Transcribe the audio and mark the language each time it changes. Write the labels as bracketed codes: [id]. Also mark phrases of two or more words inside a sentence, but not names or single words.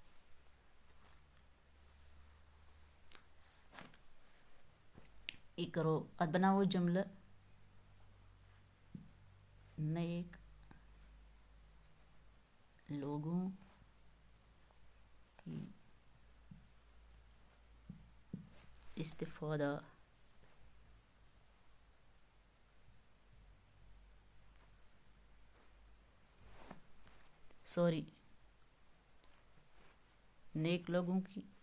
[ks] یہ کرو ات بناو جملہ. [ur] نیک لوگوں کی استفادہ نیک لوگوں کی